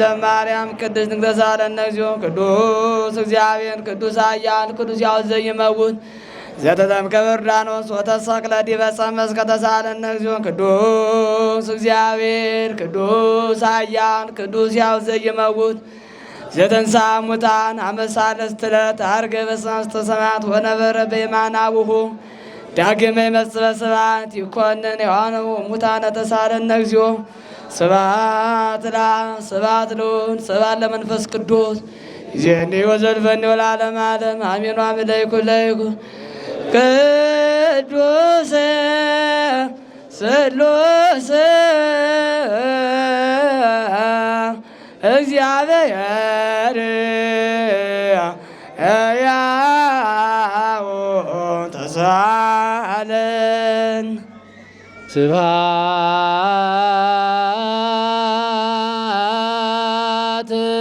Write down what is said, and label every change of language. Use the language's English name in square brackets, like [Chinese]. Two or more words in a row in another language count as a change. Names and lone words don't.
[Geez] ማርያም ቅድስት ድንግል ተሳለነ እግዚኦ ቅዱስ እግዚአብሔር ቅዱስ ኃያል ቅዱስ ሕያው ዘኢይመውት ዘተጠምቀ በዮርዳኖስ ወተሰቅለ ዲበ ዕፀ መስቀል ተሳለነ እግዚኦ ቅዱስ እግዚአብሔር ቅዱስ ኃያል ቅዱስ ሕያው ዘኢይመውት ዘተንሥአ እሙታን አመ ሣልስት ዕለት ዐርገ በሰማያተ ሰማያት ወነበረ በየማነ አቡሁ ዳግመ ይመጽእ በስብሐት ይኰንን ሕያዋነ ወሙታነ ተሳለነ እግዚኦ ስብሐት ለአብ ስብሐት ለወልድ ስብሐት ለመንፈስ ቅዱስ ይእዜኒ ወዘልፈኒ ወለዓለመ ዓለም አሜን። ወአምላኩ ለይኩን ቅዱስ ስሉስ እግዚአብሔር ሕያው ተሳለን ስብሐት